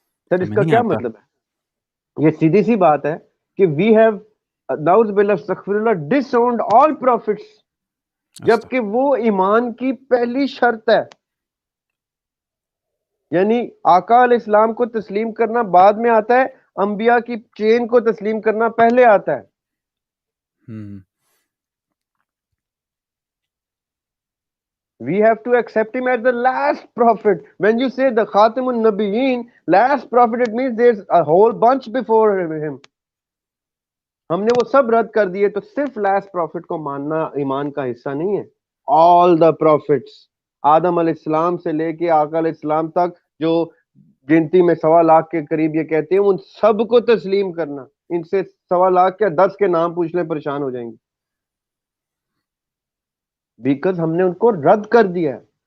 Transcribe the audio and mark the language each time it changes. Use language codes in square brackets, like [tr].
[ur] سر اس کا کیا مطلب ہے؟ یہ سیدھی سی بات ہے کہ [en] we have [ur] نعوذ باللہ استغفر اللہ [en] disowned all prophets, [ur] جبکہ وہ ایمان کی پہلی شرط ہے. یعنی آقا علیہ السلام کو تسلیم کرنا بعد میں آتا ہے، انبیاء کی چین کو تسلیم کرنا پہلے آتا ہے. [en] We have to accept him as the last prophet. When you say the Khatamun Nabiyyin, last prophet, it means there's a whole bunch before him. [ur] ہم نے وہ سب رد کر دیے، تو صرف لاسٹ پروفٹ کو ماننا ایمان کا حصہ نہیں ہے. [en] all the prophets, [ur] آدم علیہ السلام سے لے کے آقا علیہ السلام تک، جو گنتی میں 1.25 کے قریب یہ کہتے ہیں، ان سب کو تسلیم کرنا. ان سے 1.25 کیا 10 کے نام پوچھ لیں پریشان ہو جائیں گے، بیکاز ہم نے ان کو رد کر دیا ہے.